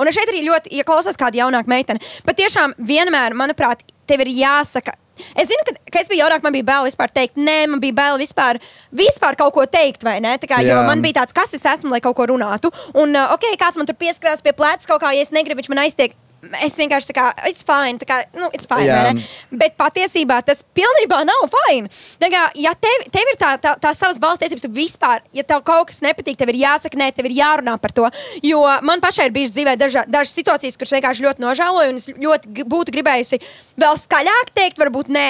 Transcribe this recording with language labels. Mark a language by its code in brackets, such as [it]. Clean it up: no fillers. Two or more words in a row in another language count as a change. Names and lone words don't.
[lv] Un šeit arī ļoti, ja klausās kāda jaunāka meitene, patiešām vienmēr, manuprāt, tev ir jāsaka. Es zinu, ka es biju jaunāk, man bija bail vispār teikt, nē, man bija bail vispār kaut ko teikt, vai ne? Jo man bija tāds, kas es esmu, lai kaut ko runātu. Un, kāds man tur pieskarās pie pleca kaut kā, ja es negribu, viņš man aiztiek. Es vienkārši [en] it's fine, it's fine, [lv] vai ne? Bet patiesībā tas pilnībā nav fine. Ja tev ir tā savas balss tiesības, tu vispār, ja tev kaut kas nepatīk, tev ir jāsaka nē, tev ir jārunā par to. Jo man pašai ir bijušas dzīvē dažas situācijas, kuras vienkārši ļoti nožēloju, un es ļoti būtu gribējusi vēl skaļāk teikt, varbūt nē.